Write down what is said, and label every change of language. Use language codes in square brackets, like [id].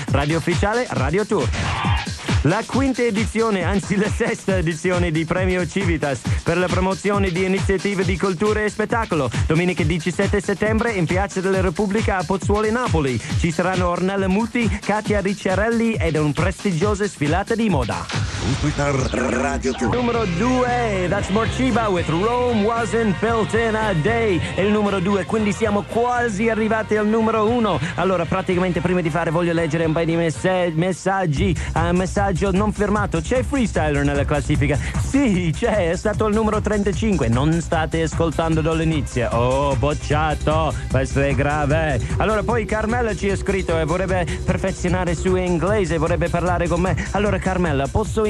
[it] Radio ufficiale, Radio Tour. La quinta edizione, anzi la sesta edizione di Premio Civitas per la promozione di iniziative di cultura e spettacolo. Domenica 17 settembre in Piazza della Repubblica a Pozzuoli, Napoli. Ci saranno Ornella Muti, Katia Ricciarelli ed un prestigiosa sfilata di moda. Radio numero 2, [en] that's Morcheeba with Rome Wasn't Built in a Day. [it] È il numero 2, quindi siamo quasi arrivati al numero 1. Allora, praticamente prima di fare voglio leggere un paio di messaggi. Messaggio non firmato, c'è Freestyler nella classifica? Sì, c'è, è stato al numero 35, non state ascoltando dall'inizio. Oh, bocciato, questo è grave. Allora, poi Carmella ci ha scritto e vorrebbe perfezionare il suo inglese, vorrebbe parlare con me. Allora Carmella, posso